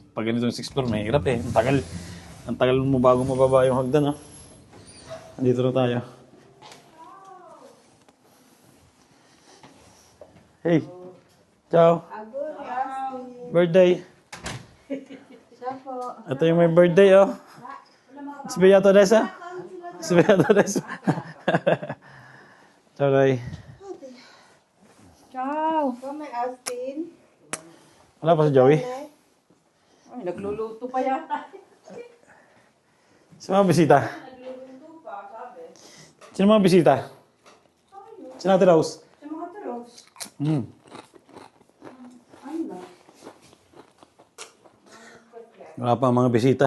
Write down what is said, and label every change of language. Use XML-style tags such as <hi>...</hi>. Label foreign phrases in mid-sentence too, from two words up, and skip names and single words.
<tl>Pag ganitong 6th floor, mahirap eh. Ang tagal mo bago mababa yung hagdan, no? Andito na tayo. Hey! Ciao! Birthday! Ito yung may birthday, oh. Si Beato Desa? Si Beato Desa. Ciao, Ray. Ciao! May Austin. Wala pa si Joey? Ay, nagluluto pa yata. Sino mga bisita? Sino mga bisita? Sino Ate Rose? Sa mga turos. Wala pa ang mga bisita.</tl>